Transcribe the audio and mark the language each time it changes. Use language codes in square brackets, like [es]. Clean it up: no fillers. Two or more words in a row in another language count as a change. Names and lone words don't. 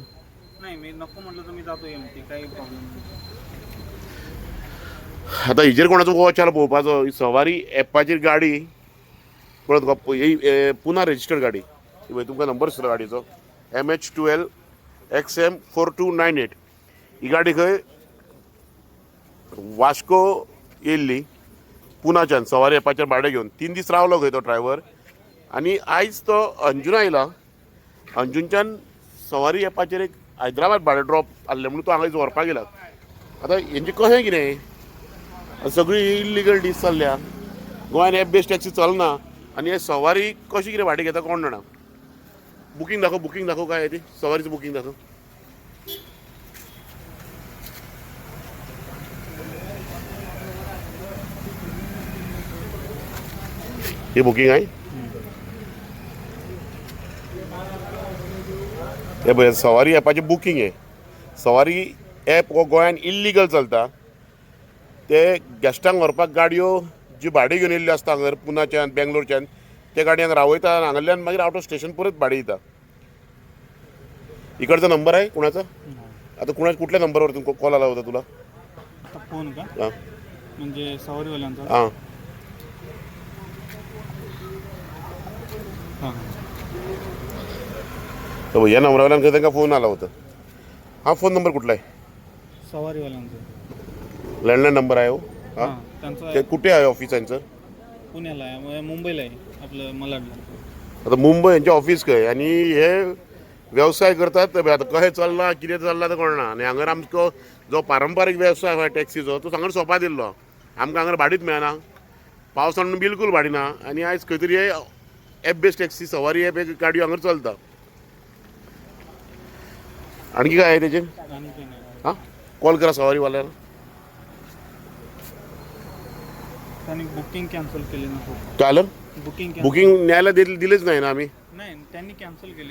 [mr] नाही, मी नको म्हटलं तर मी जातो एमटी, काही प्रॉब्लेम नाही. [kok] आता हिजेर कोणाचो गोवाच्याला पळोवपाचो ही सवारी ॲपाचेर गाडी पळत ही पुन्हा रजिस्टर्ड गाडी. तुमकां नंबर दिसलो गाडीचो MH12 XM 4298. ही गाडी खंय वास्को येयल्ली पुण्याच्यान सवारी ॲपाचेर भाडें घेवन 3 दीस रावलो खंय तो ड्रायव्हर आनी आयज तो अंजुना येयला. अंजुनच्यान सवारी ॲपाचेर एक हैदराबाद भाडें ड्रॉप आसलें म्हणून तो हांगा व्हरपाक गेला. आतां हेंचें कशें कितें? सगळी इल्लिगल डीस चल्ल्या. गोंयान [en] app based taxi [kok] चलना आनी हे सवारी कशी कितें भाडें घेता कोण जाणा. [mr] बुकींग दाखव काय आहे ती सवारीचं बुकींग दाखव. हे बुकिंग आहे. [kok] हे पळय सवारी ॲपाचें बुकींग आहे. सवारी ॲप हो गोंयान इल्लिगल चलता. ते गेस्टांक व्हरपाक गाडयो जी भाडें घेवन येयल्ल्यो आसता हांगर पुण्याच्यान बेंगलोरच्यान त्या गाडयांक रावयता आनी हांगांतल्यान मागीर [en] out of station [kok] परत भाडें दिता. [mr] इकडचा नंबर आहे कुणाचा? आता कुठल्या नंबरवर तुमका कॉल आला होता तुला? आता फोन का? हां म्हणजे सवारीवाल्यांचा? हां हां. तर या नंबरवाल्यान त्यांना फोन आला होता. हा फोन नंबर कुठला आहे? सवारीवाल्यांचा लँडलाईन नंबर आहे हो. हां त्यांचा ते कुठे आहे ऑफिस यांचं? पुण्याला आहे, मुंबईला आहे, आपलं मलाडला. [kok] आता मुंबई यांचे ऑफिस खंय आनी हे व्यवसाय करतात. आता कशें चल्ला कितें चल्ला तें कळना. आनी हांगर आमचो जो पारंपारीक व्यवसाय आसा टॅक्सीचो तो हांगर सोंपा दिल्लो. आमकां हांगर भाडीच मेळना. पावसान बिलकूल भाडी ना आनी आयज खंय तरी हे [en] app based taxi [kok] सवारी ॲप गाडयो हांगर चलता. [mr] आणखी काय आहे तेजें? आणि काही नाही. हां कॉल करा सवारीवाल्याला. त्यांनी बुकिंग कॅन्सल केली ना. काय आलं? बुकिंग न्यायला दिलेच नाही ना आम्ही. नाही, त्यांनी कॅन्सल केली.